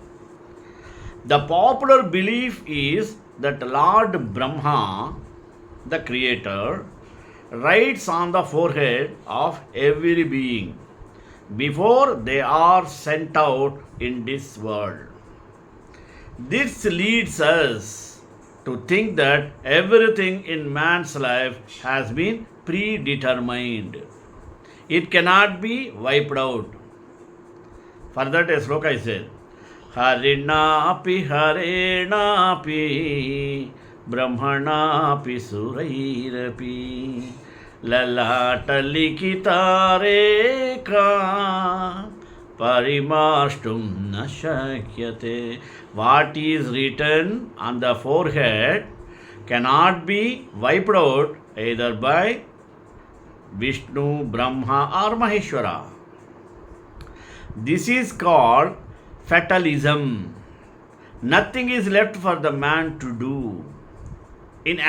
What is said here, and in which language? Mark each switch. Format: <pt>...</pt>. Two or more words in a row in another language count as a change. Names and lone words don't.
<en>The popular belief is that Lord Brahma, the creator, writes on the forehead of every being before they are sent out in this world. This leads us to think that everything in man's life has been predetermined. It cannot be wiped out. For that, a sloka is said,</en> <sa>हरिणापि हरेणापि ब्रह्मणापि सुरैरपि ललाटलिखिता रेखा परिमार्ष्टुं न शक्यते.</sa> <en>What is written on the forehead cannot be wiped out either by Vishnu, Brahma or Maheshwara. This is called fatalism. Nothing is left for the man to do.</en>